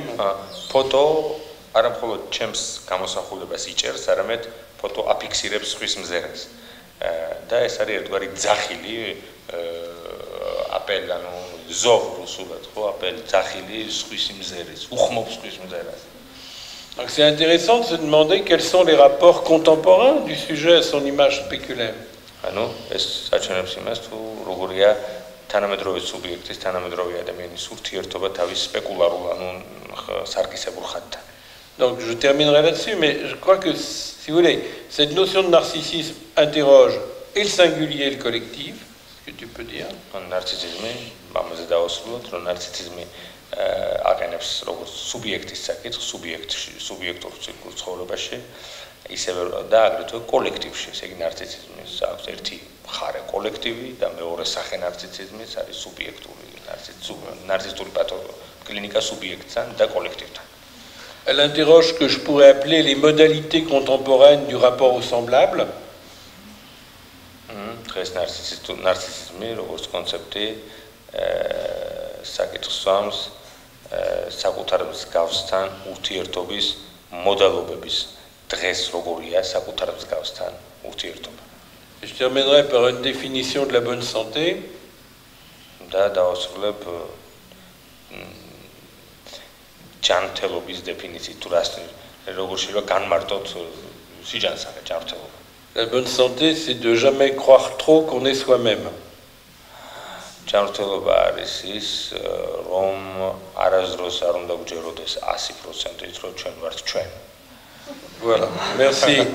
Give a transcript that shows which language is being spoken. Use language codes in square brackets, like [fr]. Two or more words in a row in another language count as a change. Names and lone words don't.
[ka] Photo არა მხოლოდ ჩემს გამოსახულებას იჭერს, არამედ ფოტო აფიქსირებს სხვის მზერას. და ეს არის ერთგვარი ძახილი apel, rусულად, ხო, apel, ძახილი სხვის მზერის, უხმობს სხვის მზერას. [fr] Donc c'est intéressant de se demander quels sont les rapports contemporains du sujet à son image spéculaire. [ka] ანუ ეს საჩვენებს იმას თუ როგორია თანამედროვე სუბიექტის, თანამედროვე ადამიანის ურთიერთობა თავის სპეკულარულ, ანუ სარკისებურ ხატთან. [fr] Donc je terminerai là-dessus, mais je crois que, si vous voulez, cette notion de narcissisme interroge et le singulier et le collectif, ce que tu peux dire. Narcissisme, [ka] ამაზე დავასრულოთ, რომ ნარცისიზმი აყენებს როგორც სუბიექტის საკითხს, სუბიექტურ ცხოვრებაში, ისევე და აგრეთვე კოლექტივში. ესე იგი ნარცისიზმის აქვს ერთი მხარე კოლექტივი და მეორე სახე ნარცისიზმის არის სუბიექტური, ნარცისტული კლინიკა სუბიექტთან და კოლექტივთან. [fr] Elle interroge ce que je pourrais appeler les modalités contemporaines du rapport au semblable. [ka] დღეს ნარცისიზმი როგორც კონცეფტი საკითხს swams საკუთარ მსგავსთან ურთიერთობის მოდალობების დღეს როგორია საკუთარ მსგავსთან ურთიერთობა. [fr] Je terminerai par une définition de la bonne santé. [ka] და დავასრულებ ჯანმრთელობის დეფინიციით თუ რას როგორ შეიძლება განმარტოთ სიჯანსაღე ჯანმრთელობა. [fr] La bonne santé, c'est de jamais croire trop qu'on est soi-même. [ka] ჯანმრთელობა არის ის რომ არასდროს არ უნდა გვჯეროდეს 100%-ით რომ ჩვენ ვართ ჩვენ. [fr] Voilà, merci.